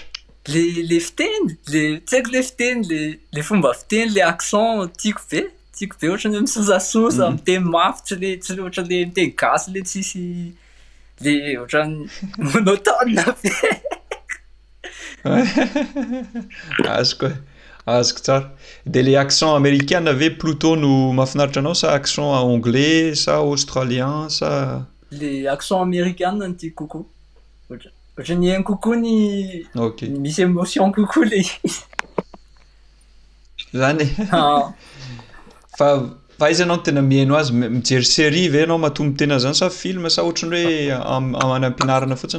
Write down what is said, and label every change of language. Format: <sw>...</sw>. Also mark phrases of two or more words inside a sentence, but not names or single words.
<mg>le fiteny tsy haiko le fiteny le fomba fiteny le accent tiako be ohatran'ny hoe misosasosa miteny mafy tsy le ohatra le miteny gasy le tsisy Le ohatrany monotone be. Azoko tsara. Dia le</mg> <fr>accent américain</fr> <mg>ve plutôt no mahafinaritra anao sa</mg> <fr>accent anglais</fr> <mg>sa australien sa Le</mg> <fr>accent américain</fr> <mg>no tiako kokoa. Ohatrany hainy kokoa ny misy émotion kokoa le izy. Zany fa aiza anao tena mihaino azy mijery série ve anao matombo tena zany sa film sa ohatrany hoe any am-pianarana fotsiny?</mg>